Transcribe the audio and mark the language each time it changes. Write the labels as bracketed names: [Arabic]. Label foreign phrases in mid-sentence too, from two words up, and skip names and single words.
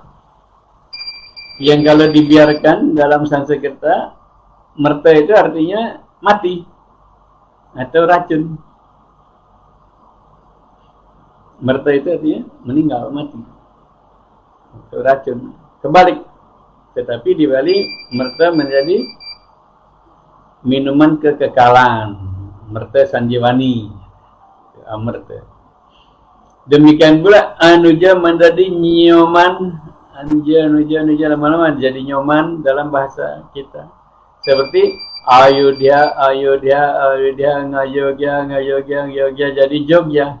[Indonesian] Yang kalau dibiarkan dalam Sanskerta, Merta itu artinya mati atau racun. Merta itu artinya meninggal, mati atau racun. Kebalik. Tetapi di Bali, Merta menjadi minuman kekekalan. Merta Sanjivani. Amerta. Demikian pula Anuja menjadi Nyoman. Anuja lama-lama jadi Nyoman dalam bahasa kita. Seperti Ayodhya, Ngayogya jadi Jogja.